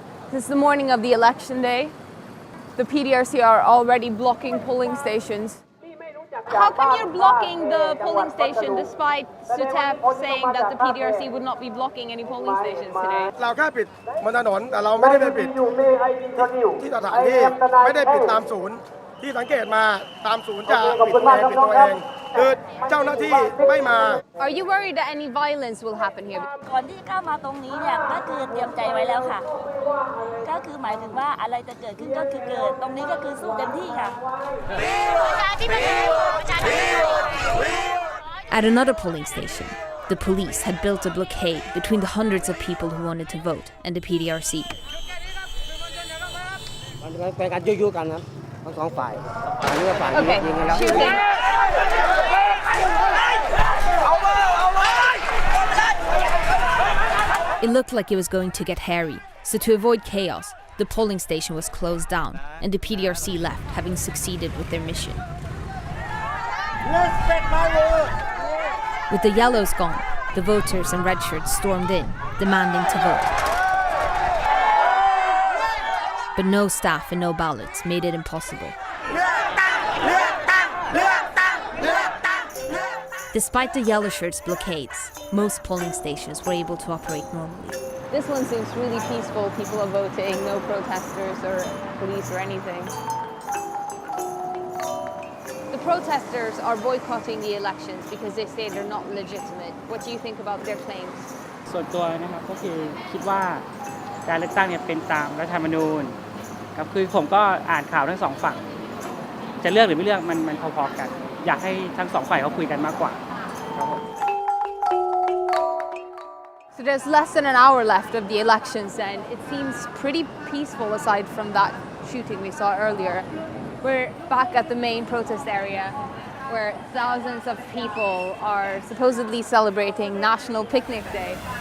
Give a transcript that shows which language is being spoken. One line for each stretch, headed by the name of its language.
English: This is the morning of the election day. The PDRC are already blocking polling stations. How come you're blocking the polling station despite Sutep saying that the PDRC would not be blocking any polling stations today?
Thai: เราแค่ปิดบนถนนแต่เราไม่ได้ไปปิดที่สถานที่ไม่ได้ปิดตามศูนย์ที่สังเกตมาตามศูนย์จะปิดตัวเองคือเจ้าหน้าที่ไม่มา
English: Are you worried that any violence will happen here?
Thai: ก่อนที่เข้ามาตรงนี้เนี่ยก็คือเตรียมใจไว้แล้วค่ะก็คือหมายถึงว่าอะไรจะเกิดขึ้นก็คือเกิดตรงนี้ก็คือสู้เต็มที่ค่ะ
English: At another polling station, the police had built a blockade between the hundreds of people who wanted to vote and the PDRC.
Thai: เป็นการยั่วกันครับทั้งสองฝ่ายฝ่ายนี้ยิงกันแล้ว
English: It looked like it was going to get hairy, So to avoid chaos, the polling station was closed down and the PDRC left, having succeeded with their mission. With the yellows gone, the voters and red shirts stormed in, demanding to vote. But no staff and no ballots made it impossible. Despite the yellow shirts' blockades, most polling stations were able to operate normally. This one seems really peaceful. People are voting, no protesters or police or anything. The protesters are boycotting the elections because they say they're not legitimate. What do you think about their claims?
Thai: ส่วนตัวนะครับก็คือคิดว่าการเลือกตั้งเนี่ยเป็นตามรัฐธรรมนูญครับคือผมก็อ่านข่าวทั้งสองฝั่งจะเลือกหรือไม่เลือกมันพอๆกันอยากให้ทั้งสองฝ่ายเขาคุยกันมากกว่าครับผม
English: So there's less than an hour left of the elections and it seems pretty peaceful aside from that shooting we saw earlier. We're back at the main protest area where thousands of people are supposedly celebrating National Picnic Day.